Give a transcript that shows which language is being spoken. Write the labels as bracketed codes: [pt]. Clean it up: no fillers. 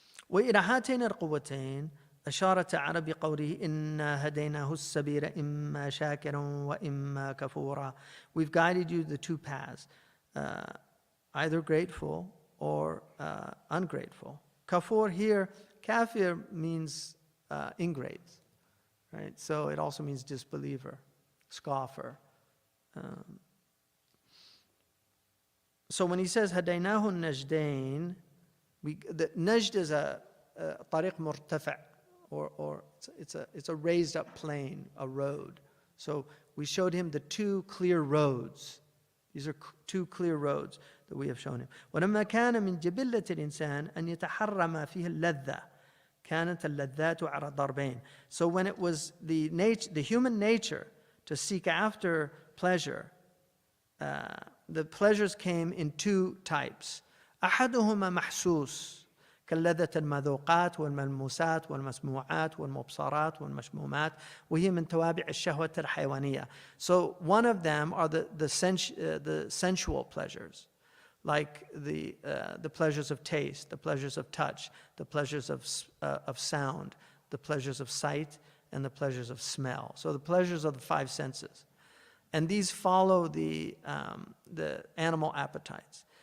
[ar] وإلى هاتين القوتين أشار تعالى بقوله إنا هديناه السبيل إما شاكرا وإما كفورا. [en] We've guided you the two paths, either grateful or ungrateful. Kafur here, kafir means ingrate, right? So it also means disbeliever, scoffer. So when he says [ar] هديناه النجدين, [en] the najd is a [ar] طريق مرتفع, [en] or it's a raised up plain, a road. So we showed him the two clear roads. These are two clear roads that we have shown him. [ar] ولما كان من جبلة الإنسان أن يتحرى ما فيه اللذة كانت اللذات على ضربين. [en] So when it was the human nature to seek after pleasure, the pleasures came in two types. [ar] أحدهما محسوس كاللذة المذوقات والملموسات والمسموعات والمبصرات والمشمومات وهي من توابع الشهوة الحيوانية. [en] So one of them are the sensual pleasures, like the pleasures of taste, the pleasures of touch, the pleasures of sound, the pleasures of sight, and the pleasures of smell. So the pleasures of the five senses. And these follow the animal appetites.